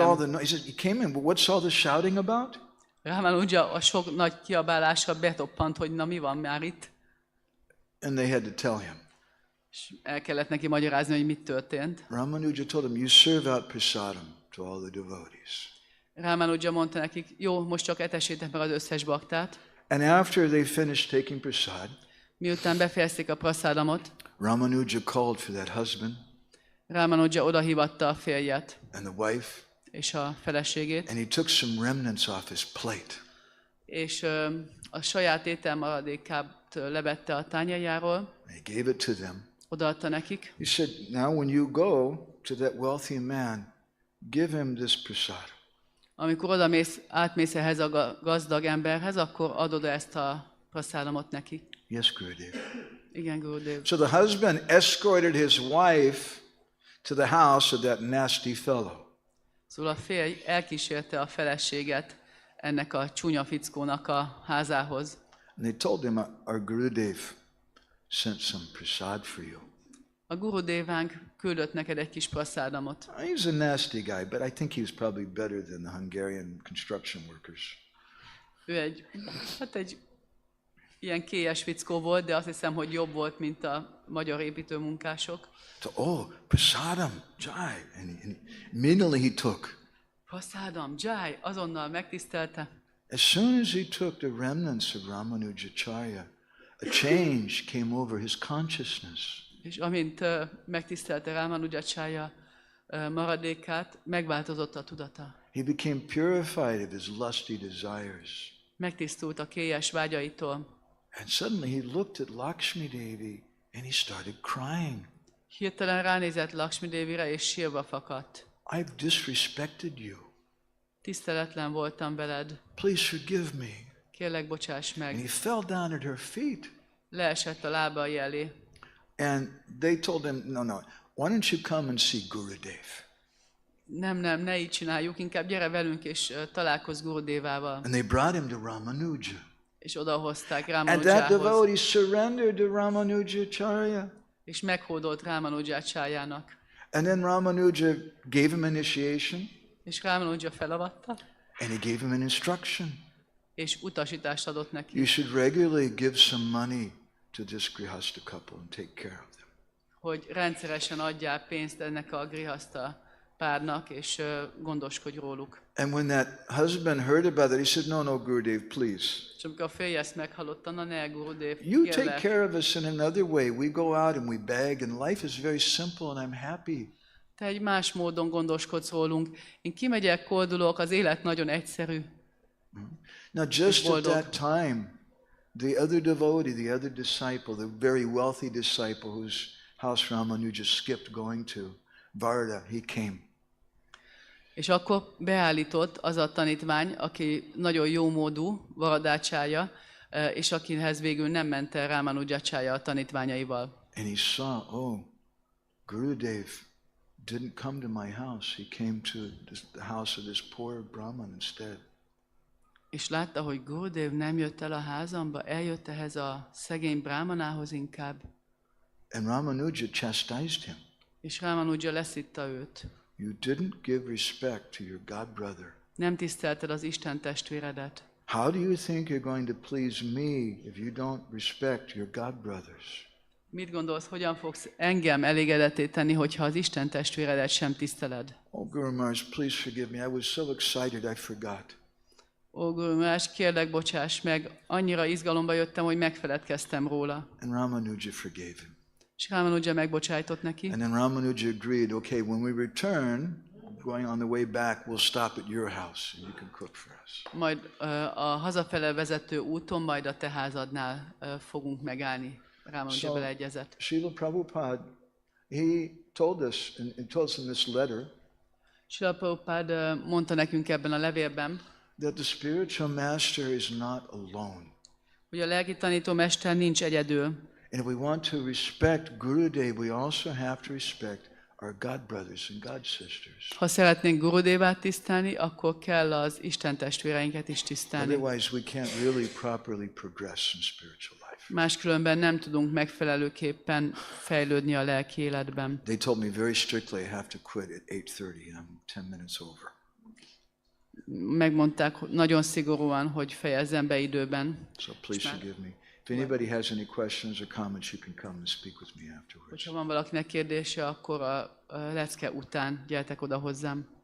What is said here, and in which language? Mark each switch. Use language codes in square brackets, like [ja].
[en] all the noise. He said, he came in, but what's all the shouting about? [hu] Ramanuja a sok nagy kiabálásra betoppant, hogy na mi van már itt. [en] And they had to tell him. [hu] És el kellett neki magyarázni, hogy mit történt. [en] Ramanuja told him, you serve out prasadam to all the devotees. [hu] Ramanuja mondta nekik, jó, most csak etessétek meg az összes baktát. [en] And after they finished taking prasad, [hu] Miután befejezték a praszádamot, [en] Ramanuja called for that husband [hu] Ramanuja odahívatta a férjet [en] and the wife, [hu] és a feleségét, [en] and he took some remnants off his plate. [hu] és a saját ételmaradékát levette a tányérjáról, [en] And he gave it to them. [hu] odaadta nekik. [en] He said, now when you go to that wealthy man, give him this prasad. [hu] Amikor átmész ehhez a gazdag emberhez, akkor adod ezt a praszádamot neki. [en] Yes, Gurudev. [hu] Igen, Gurudev. [en] So the husband escorted his wife to the house of that nasty fellow. [hu] Szóval a férj elkísérte a feleséget ennek a csúnya fickónak a házához. [en] And they told him, our Gurudev sent some prasad for you. [hu] A Gurudevánk küldött neked egy kis praszádamot. [en] He's a nasty guy, but I think he was probably better than the Hungarian construction workers. [hu] Ő egy ilyen kélyes fickó volt, de azt hiszem, hogy jobb volt, mint a magyar építőmunkások. [en] So, oh, prasadam, jai. And immediately he took. [hu] Praszádam, jai, azonnal megtisztelte. [en] As soon as he took the remnants of Ramanujacharya, a change came over his consciousness. [hu] És amint megtisztelte Ramanujacharya maradékát, megváltozott a tudata. [en] He became purified of his lusty desires. [hu] Megtisztult a kélyes vágyaitól. [en] And suddenly he looked at Lakshmi Devi and he started crying. [hu] Hirtelen ránézett Lakshmi Devire, és sírva fakadt. [en] I've disrespected you. [hu] Tiszteletlen voltam veled. [en] Please forgive me. [hu] Kérlek, bocsáss [en] And he [hu] meg. [en] fell down at her feet. [hu] Leesett a lábai elé. [en] And they told him, no, why don't you come and see Gurudev? [hu] Nem, ne így csináljuk, inkább gyere velünk, és találkozz Gurudevával. [en] And they brought him to Ramanuja. [hu] És odahozták [en] And that [hu] Ramanujához. [en] devotee surrendered to Ramanujacharya. [hu] És meghódolt Ramanujacharjának. [en] And then Ramanuja gave him initiation. [hu] És Ramanuja felavatta, [en] And he gave him an instruction. [hu] és utasítást adott neki, [en] You should regularly give some money to this grihasta couple and take care of them. [hu] hogy rendszeresen adjál pénzt ennek a grihasta párnak, és gondoskodj róluk. [en] And when that husband heard about it, he said, no, Gurudev, please. [hu] És amikor a férj ezt meghallotta, na ne, Gurudev, [en] You take [hu] kérlek, [en] care of us in another way. We go out and we beg, and life is very simple, and I'm happy. [hu] te egy más módon gondoskodsz rólunk. Én kimegyek, koldulok, az élet nagyon egyszerű. [en] Now, just at that time, the other devotee, the other disciple, the very wealthy disciple whose house Ramanuja skipped going to, Varda, he came. [hu] És akkor beállított az a tanítvány, aki nagyon jó módú, Varadácsája, és akihez végül nem ment el Ramanujacharya a tanítványaival. [en] And he saw, oh, Gurudev didn't come to my house. He came to the house of this poor Brahman instead. [hu] És látta, hogy Gurudev nem jött el a házamba, eljött ehhez a szegény brámanához inkább. [en] And Ramanuja chastised him. [hu] És Ramanuja leszitta őt. [en] You didn't give respect to your God brother. [hu] Nem tisztelted az Isten testvéredet. [en] How do you think you're going to please me if you don't respect your God brothers? [hu] Mit gondolsz, hogyan fogsz engem elégedetté tenni, hogyha az Isten testvéredet sem tiszteled? [en] Oh, Guru Maharaj, please forgive me. I was so excited I forgot. [hu] Ó, Guru Maharaj, kérlek, bocsáss meg, annyira izgalomba jöttem, hogy megfeledkeztem róla. [en] And Ramanuja forgave him. [hu] És Ramanuja megbocsájtott neki. [en] And then Ramanuja agreed, okay, when we return, going on the way back, we'll stop at your house and you can cook for us. [hu] Majd a hazafele vezető úton, majd a te házadnál fogunk megállni. Ramanuja beleegyezett. [en] Srila Prabhupada, he told us, and told us in this letter, [hu] Srila Prabhupada mondta nekünk ebben a levélben, [en] that the spiritual master is not alone. [hu] hogy a lelki tanítómester nincs egyedül. [en] And if we want to respect Gurudev, we also have to respect our God brothers and God sisters. [hu] Ha szeretnénk Gurudevát tisztelni, akkor kell az Isten testvéreinket is tisztelni. [en] Otherwise, we can't really properly progress in spiritual life. [hu] Máskülönben nem tudunk megfelelőképpen fejlődni a lelki életben. [en] They told me very strictly I have to quit at 8:30 and I'm 10 minutes over. [hu] Megmondták nagyon szigorúan, hogy fejezzem be időben. [en] So please forgive me. If anybody has any questions or comments, you can come and speak with me afterwards. [hu] Hogyha van valakinek kérdése, akkor a lecke után gyertek oda hozzám.